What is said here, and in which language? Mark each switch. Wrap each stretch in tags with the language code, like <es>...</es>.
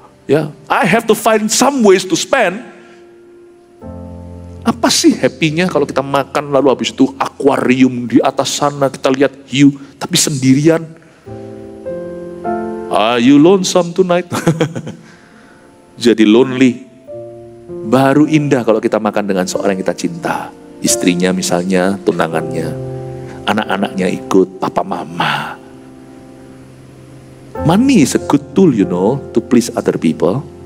<en>Ya, I have to find some ways to spend.</en> <id>Apa sih happy-nya kalau kita makan lalu habis itu akuarium di atas sana kita lihat hiu, tapi sendirian.</id> <en>Are you lonesome tonight?</en> <id>Jadi lonely. Baru indah kalau kita makan dengan seorang yang kita cinta. Istrinya misalnya, tunangannya, anak-anaknya ikut, papa mama.</id> <en>Money is a good tool, you know, to please other people.</en>